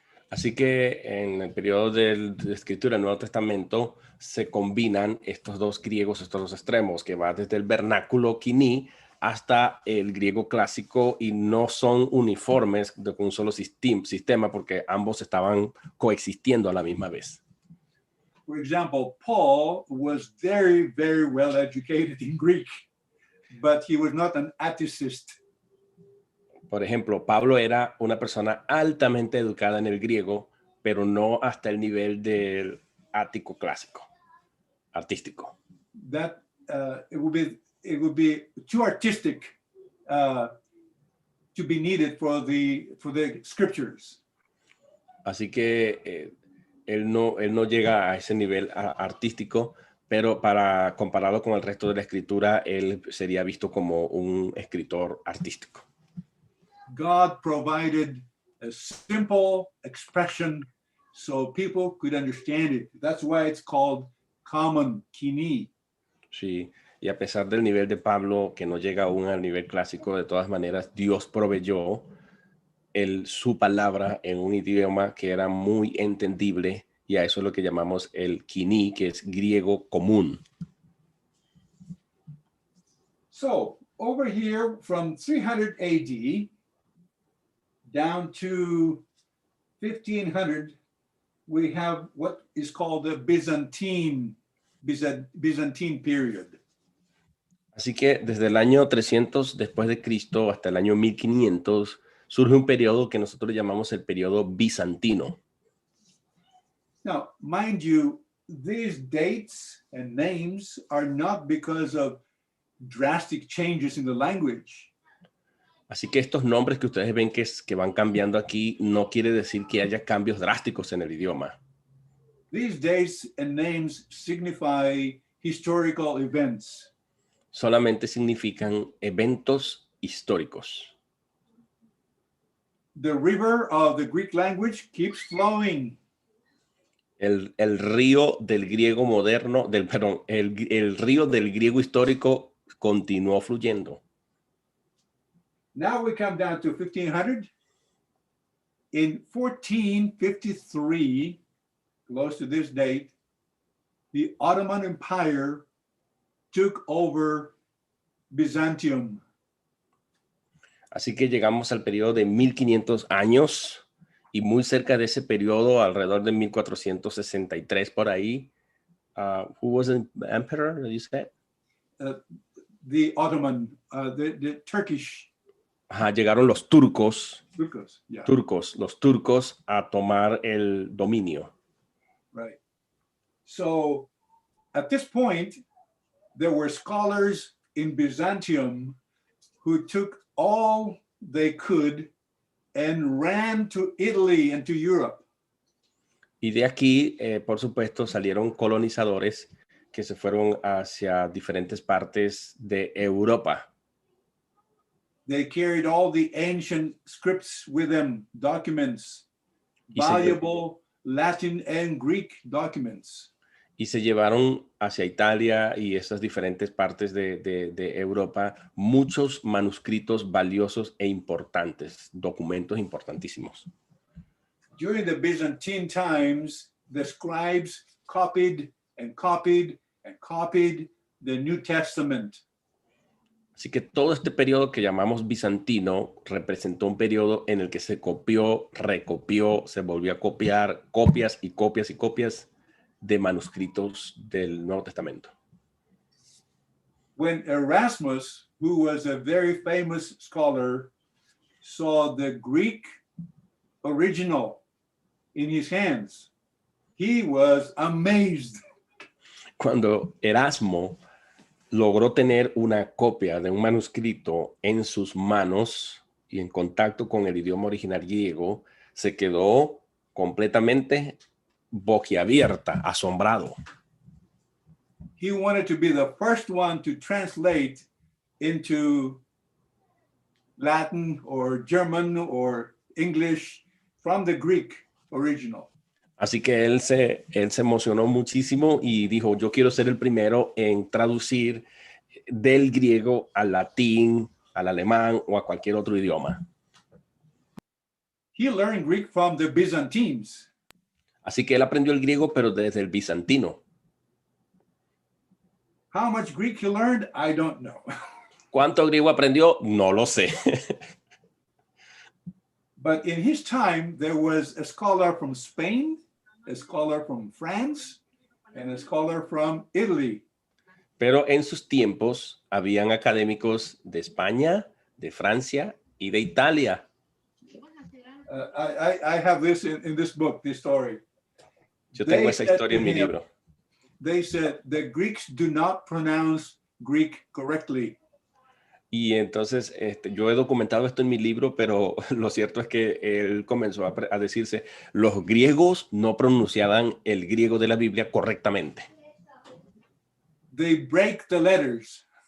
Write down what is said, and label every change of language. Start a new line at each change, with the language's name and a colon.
Spanish: Así que en el periodo de escritura del Nuevo Testamento se combinan estos dos griegos, estos dos extremos, que va desde el vernáculo quini hasta el griego clásico, y no son uniformes de un solo sistema porque ambos estaban coexistiendo a la misma vez.
English: For example, Paul was very, very well educated in Greek, but he was not an articist.
Spanish: Por ejemplo, Pablo era una persona altamente educada en el griego, pero no hasta el nivel del ático clásico, artístico.
English: That it would be too artistic to be needed for the scriptures.
Spanish: Así que él no llega a ese nivel artístico, pero para compararlo con el resto de la escritura, él sería visto como un escritor artístico.
English: God provided a simple expression so people could understand it. That's why it's called common kini.
Spanish: Sí, y a pesar del nivel de Pablo, que no llega aún al nivel clásico, de todas maneras, Dios proveyó su palabra en un idioma que era muy entendible, y a eso es lo que llamamos el kini, que es griego común.
English: So, over here from 300 AD down to 1500, we have what is called the Byzantine period.
Spanish: Así que desde el año 300 después de Cristo hasta el año 1500 surge un periodo que nosotros llamamos el periodo bizantino.
English: Now, mind you, these dates and names are not because of drastic changes in the language.
Spanish: Así que estos nombres que ustedes ven que van cambiando aquí no quiere decir que haya cambios drásticos en el idioma.
English: These dates and names signify historical events.
Spanish: Solamente significan eventos históricos.
English: The river of the Greek language keeps flowing.
Spanish: El río del griego moderno, el río del griego histórico continuó fluyendo.
English: Now we come down to 1500. In 1453, close to this date, the Ottoman Empire took over Byzantium.
Spanish: Así que llegamos al periodo de 1500 años, y muy cerca de ese periodo, alrededor de 1463 por ahí,
English: who was the emperor, you said? The Ottoman, the Turkish
Spanish: llegaron los turcos,
English: yeah.
Spanish: los turcos a tomar el dominio.
English: Right. So at this point, there were scholars in Byzantium who took all they could and ran to Italy and to Europe.
Spanish: Y de aquí, por supuesto, salieron colonizadores que se fueron hacia diferentes partes de Europa.
English: They carried all the ancient scripts with them, documents, valuable Latin and Greek documents.
Spanish: Y se llevaron hacia Italia y esas diferentes partes de Europa muchos manuscritos valiosos e importantes, documentos importantísimos.
English: During the Byzantine times, the scribes copied and copied and copied the New Testament.
Spanish: Así que todo este periodo que llamamos bizantino representó un periodo en el que se copió, recopió, se volvió a copiar, copias y copias y copias de manuscritos del Nuevo Testamento.
English: When Erasmus, who was a very famous scholar, saw the Greek original in his hands, he was amazed.
Spanish: Cuando Erasmo logró tener una copia de un manuscrito en sus manos y en contacto con el idioma original griego, se quedó completamente boquiabierta, asombrado.
English: He wanted to be the first one to translate into Latin or German or English from the Greek original.
Spanish: Así que él se emocionó muchísimo y dijo, yo quiero ser el primero en traducir del griego al latín, al alemán o a cualquier otro idioma.
English: He learned Greek from the Byzantines.
Spanish: Así que él aprendió el griego, pero desde el bizantino.
English: How much Greek he learned, I don't know.
Spanish: ¿Cuánto griego aprendió? No lo sé.
English: But in his time, there was a scholar from Spain, a scholar from France, and a scholar from Italy.
Spanish: Pero en sus tiempos habían académicos de España, de Francia y de Italia.
English: I have this in this book, this story.
Spanish: Yo tengo esa historia en mi libro.
English: They said the Greeks do not pronounce Greek correctly.
Spanish: Y entonces yo he documentado esto en mi libro, pero lo cierto es que él comenzó a decirse, los griegos no pronunciaban el griego de la Biblia correctamente.
English: They break the letters.